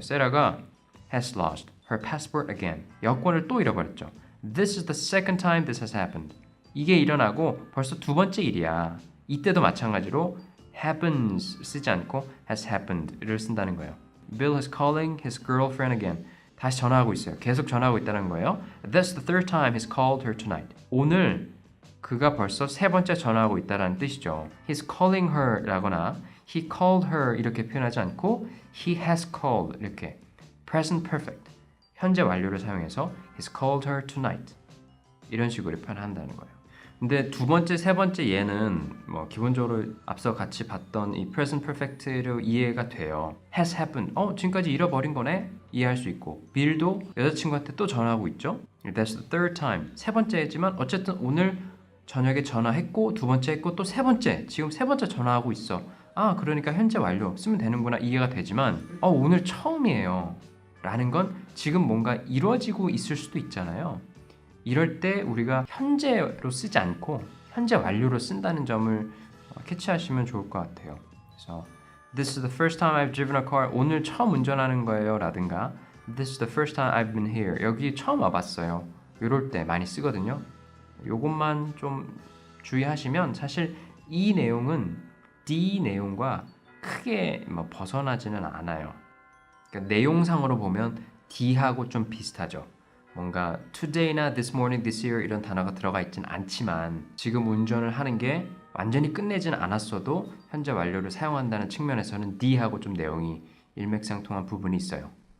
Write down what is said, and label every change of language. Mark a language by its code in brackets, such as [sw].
[en] 세라가 has lost her passport again. [ko] 여권을 또 잃어버렸죠. [en] This is the second time this has happened. [ko] 이게 일어나고 벌써 두 번째 일이야. 이때도 마찬가지로 happens 쓰지 않고 has happened를 쓴다는 거예요. [en] Bill is calling his girlfriend again. [ko] 다시 전화하고 있어요. 계속 전화하고 있다는 거예요. [en] That's the third time he's called her tonight. [ko] 오늘 그가 벌써 세 번째 전화하고 있다는 뜻이죠. [en] He's calling her [ko] 라거나 [en] he called her [ko] 이렇게 표현하지 않고 [en] he has called 이렇게 present perfect [ko] 현재 완료를 사용해서 [en] he's called her tonight [ko] 이런 식으로 표현한다는 거예요. 근데 두 번째, 세 번째 예는 기본적으로 앞서 같이 봤던 이 present perfect로 이해가 돼요. [en] has happened. [ko] 지금까지 잃어버린 거네? 이해할 수 있고 빌도 여자친구한테 또 전화하고 있죠. [en] That's the third time. [ko] 세 번째지만 어쨌든 오늘 저녁에 전화했고 두 번째 했고 또 세 번째 지금 세 번째 전화하고 있어. 그러니까 현재 완료 쓰면 되는구나 이해가 되지만 오늘 처음이에요 라는 건 지금 뭔가 이루어지고 있을 수도 있잖아요. 이럴 때 우리가 현재로 쓰지 않고 현재 완료로 쓴다는 점을 캐치하시면 좋을 것 같아요. 그래서 [en] This is the first time I've driven a car. [ko] 오늘 처음 운전하는 거예요 라든가 [en] This is the first time I've been here. [ko] 여기 처음 와봤어요. 이럴 때 많이 쓰거든요. 요것만 좀 주의하시면 사실 이 내용은 D 내용과 크게 벗어나지는 않아요. 그러니까 내용상으로 보면 D하고 좀 비슷하죠. 뭔가 today나 this morning, this year 이런 단어가 들어가 있진 않지만 지금 운전을 하는 게 완전히 끝내진 않았어도 현재 완료를 사용한다는 측면에서는 D하고 좀 내용이 일맥상통한 부분이 있어요.